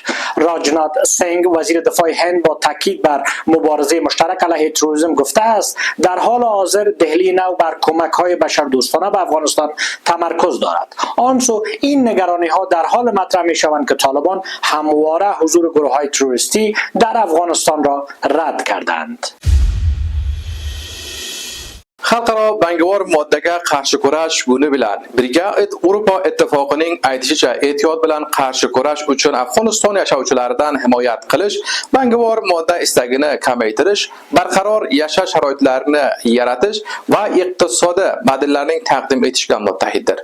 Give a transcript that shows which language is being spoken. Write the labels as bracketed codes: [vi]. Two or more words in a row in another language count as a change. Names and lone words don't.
[fa] راجنات سنگ، وزیر دفاع هند، با تاکید بر مبارزه مشترک علیه تروریسم گفته است در حال حاضر دهلی نو بر کمک‌های بشردوستانه به افغانستان تمرکز دارد. آنسو این نگرانی‌ها در حال مطرح می‌شوند که طالبان همواره حضور گروه‌های تروریستی در افغانستان را رد کردند. [uz] Xalqaro bangovor moddaga qarshi kurash buni bilan birga Avrupa Ittifoqining aytishicha ehtiyot bilan qarshi kurash uchun Afg'oniston yashovchilaridan himoyat qilish, bangovor modda istagini kamaytirish, barqaror yashash sharoitlarini yaratish va iqtisodiy badillarning taqdim etishga muttahiddir.